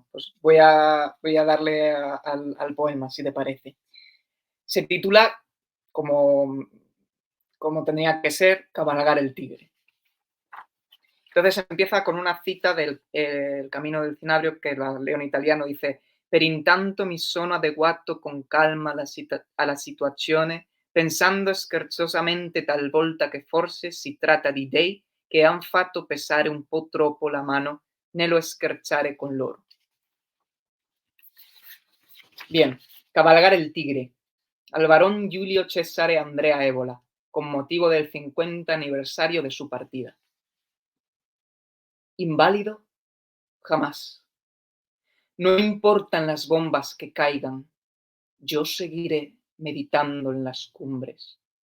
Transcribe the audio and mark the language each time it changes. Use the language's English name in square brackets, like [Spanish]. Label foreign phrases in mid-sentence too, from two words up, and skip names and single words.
[Spanish] Pues voy a darle al poema, si te parece. Se titula, como, como tenía que ser, Cabalgar el tigre. Entonces empieza con una cita del Camino del Cinabrio, que la leo en italiano, dice: [Italian] per intanto mi sono adeguato con calma alla situazione, pensando scherzosamente talvolta che forse si tratta di dei che han fatto pesare un po' troppo la mano nello scherzare con loro. [Spanish] Bien, cabalgar el tigre. Al varón Giulio Cesare Andrea Ébola, con motivo del 50 aniversario de su partida. ¿Inválido? Jamás. No importan las bombas que caigan, yo seguiré meditando en las cumbres.